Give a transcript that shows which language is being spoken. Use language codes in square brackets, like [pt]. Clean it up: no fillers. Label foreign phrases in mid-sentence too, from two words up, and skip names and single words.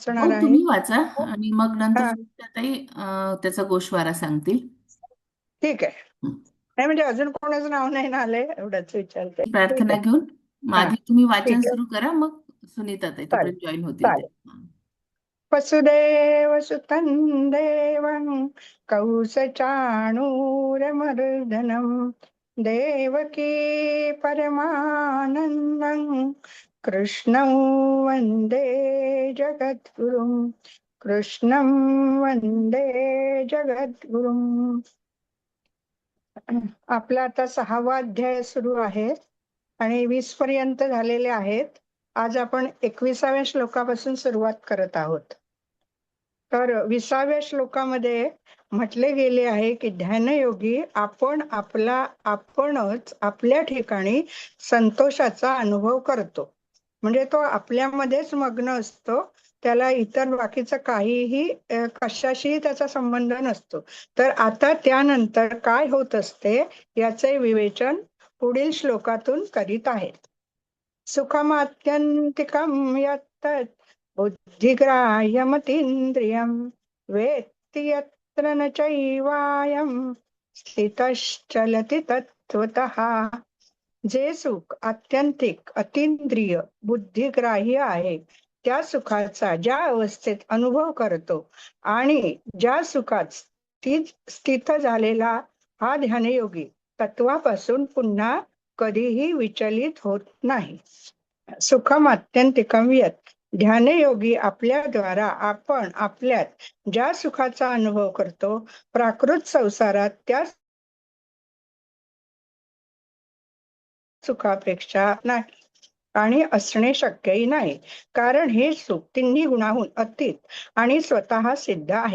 [mr] हो, वाचणार आहे. तुम्ही वाचा आणि मग नंतर हा, सुनीताताई त्याचा गोषवारा सांगतील. ठीक आहे. हं. नाही म्हणजे अजून कोणाचं नाव नाही ना आलंय, एवढंच विचारते. ठीक प्रार्थना आहे. घेऊन हा, मागे तुम्ही वाचन ठीक आहे. सुरू करा, मग सुनीताताई चालेल. तोपर्यंत जॉईन होतील ते. चालेल. [sa] वसुदेव सुतं देवं कौसचाणूरमर्दनं देवकी परमानन्दं कृष्णं वन्दे जगद्गुरुं कृष्णं वन्दे जगद्गुरुम्. [mr] आपला आता 6वा अध्याय सुरू आहे आणि 20 पर्यंत झालेले आहेत. आज आपण 21व्या श्लोकापासून सुरुवात करत आहोत. तर 20व्या श्लोकामध्ये म्हटले गेले आहे की ध्यानयोगी आपणच आपल्या ठिकाणी संतोषाचा अनुभव करतो. म्हणजे तो आपल्यामध्येच मग्न असतो. त्याला इतर बाकीचं काहीही कशाशीही त्याचा संबंध नसतो. तर आता त्यानंतर काय होत असते याचे विवेचन पुढील श्लोकातून करीत आहेत. [sa] सुखमात्यंतिकं यत् बुद्धिग्राह्यमतीन्द्रियं वेत्ति यत्र न चैवायं स्थितश्चलति तत्त्वतः. [mr] जे सुख आत्यंतिक अतींद्रिय बुद्धिग्राह्य आहे त्या सुखाचा ज्या अवस्थेत अनुभव करतो आणि ज्या सुखात स्थित झालेला हा ध्यानयोगी तत्वापासून पुन्हा कधीही विचलित होत नाही. [sa] सुखम आत्यंतिकम यत्. [mr] ध्यानयोगी आपल्याद्वारा आपण आपल्यात ज्या सुखाचा अनुभव करतो प्राकृत संसारात त्या सुखापेक्षा नाही आणि असणे शक्यही नाही. कारण हे सुख तिन्ही गुणाहून अतीत आणि स्वतः सिद्ध आहे.